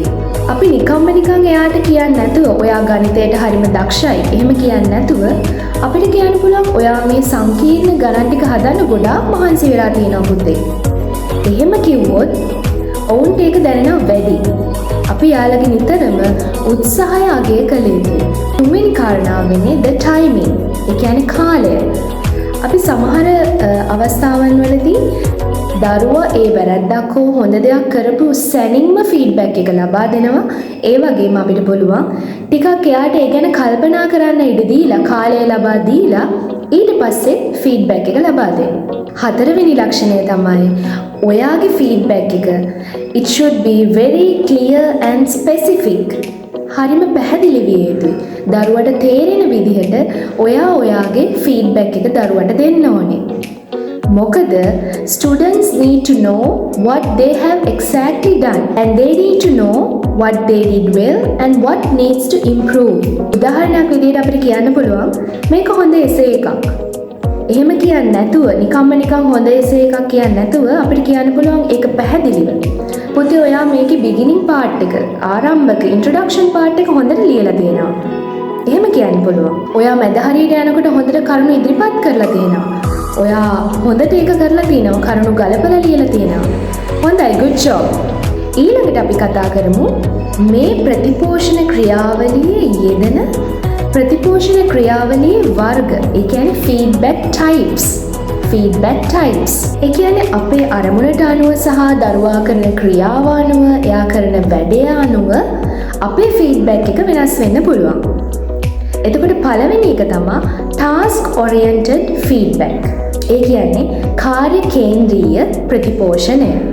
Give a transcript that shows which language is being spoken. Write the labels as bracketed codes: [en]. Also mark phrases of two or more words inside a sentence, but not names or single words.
[si] අපි නිකන් එයාට කියන්නේ නැතුව ඔයා ගණිතයට හරිම දක්ෂයි එහෙම කියන්නේ නැතුව අපිට කියන්න පුළුවන් ඔයා මේ සංකීර්ණ ගණන් ටික හදන්න ගොඩාක් මහන්සි වෙලා තියෙනවා පුතේ. එහෙම කිව්වොත් ඔවුන්ට ඒක දැනෙනවා වැඩි. අපි යාළගේ නිතරම උත්සාහය අගය කළ යුතුයි. තුන්වෙනි කාරණාව වෙන්නේ [en] the timing. [si] ඒ කියන්නේ කාලය. අපි සමහර අවස්ථාවන් වලදී දරුවා ඒ වැරද්දක් හෝ හොඳ දෙයක් කරපු සැනින්ම ෆීඩ්බැක් එක ලබා දෙනවා. ඒ වගේම අපිට පුළුවන් ටිකක් එයාට ඒ ගැන කල්පනා කරන්න ඉඩ දීලා, කාලය ලබා දීලා ඊට පස්සේ ෆීඩ්බැක් එක ලබා දෙන්න. හතරවෙනි ලක්ෂණය තමයි ඔයාගේ ෆීඩ්බැක් එක [en] it should be very clear and specific. [si] හරිම පැහැදිලි විය යුතුයි. දරුවට තේරෙන විදිහට ඔයාගේ ෆීඩ්බැක් එක දරුවට දෙන්න ඕනේ. [en] මොකද students need to know what they have exactly done and they need to know what they did well and what needs to improve. [si] උදාහරණයක් විදිහට අපිට කියන්න පුළුවන් මේක හොඳ එසේ එකක්. එහෙම කියන්නේ නැතුව, නිකන් හොඳ එසේ එකක් කියන්නේ නැතුව අපිට කියන්න පුළුවන් ඒක පැහැදිලිව. පුතේ ඔයා මේකේ [en] beginning part [si] එක, ආරම්භක [en] introduction part [si] එක හොඳට ලියලා තියෙනවා. එහෙම කියන්න පුළුවන්. ඔයා මැද හරියට යනකොට හොඳට කරුණු ඉදිරිපත් කරලා තියෙනවා. ඔයා හොඳට ඒක කරලා තියෙනවා, කරුණු ගලපලා ලියලා තියෙනවා. හොඳයි, [en] good job. [si] ඊළඟට අපි කතා කරමු මේ ප්‍රතිපෝෂණ ක්‍රියාවලියේ යෙදෙන ප්‍රතිපෝෂණ ක්‍රියාවලියේ වර්ග. ඒ කියන්නේ [en] feedback types. feedback types. [si] ඒ කියන්නේ අපේ අරමුණට අනුව සහ දරුවා කරන ක්‍රියාව අනුව, එයා කරන වැඩේ අනුව අපේ feedback එක වෙනස් වෙන්න පුළුවන්. එතකොට පළවෙනි එක තමයි [en] task oriented feedback. [si] ඒ කියන්නේ කාර්ය කේන්ද්‍රීය ප්‍රතිපෝෂණය.